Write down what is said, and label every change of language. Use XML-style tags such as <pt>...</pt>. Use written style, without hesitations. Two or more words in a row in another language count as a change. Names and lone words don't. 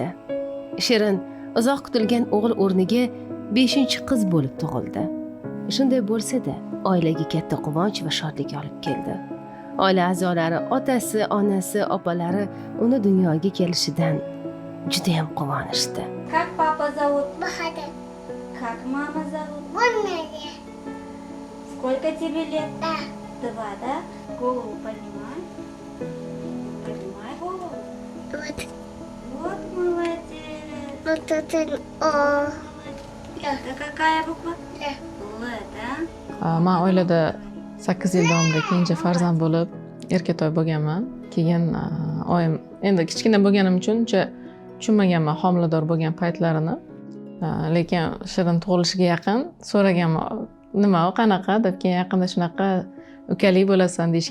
<uz>Shirin uzoq kutilgan o'g'il o'rniga 5-qiz bo'lib tug'ildi. Shunday bo'lsa-da, oilaga katta quvonch va shodlik olib keldi. Oila a'zolari, otasi, onasi, opalari uni dunyoga kelishidan juda ham quvonishdi.</uz> <ru>Как папа зовут? Бахадыр. Как мама зовут? Боннеге. Сколько тебе лет? Да. 2, да? Голову поднимай. Поднимай голову. Вот. Вот молодец. Вот это О. Это какая буква? Да. Л, да?</ru> <uz>Men oilada 8 yil davomida kenja farzand bo'lib, erkatoy bo'lganman. Keyin oyim endi kichkina bo'lganim uchun uncha tushunmaganman homilador bo'lgan paytlarini. Lekin Shirin tug'ilishiga yaqin so'raganman, nima u qanaqa deb, keyin yaqinda shunaqa ukalik bo'lasan deyishgan.</uz>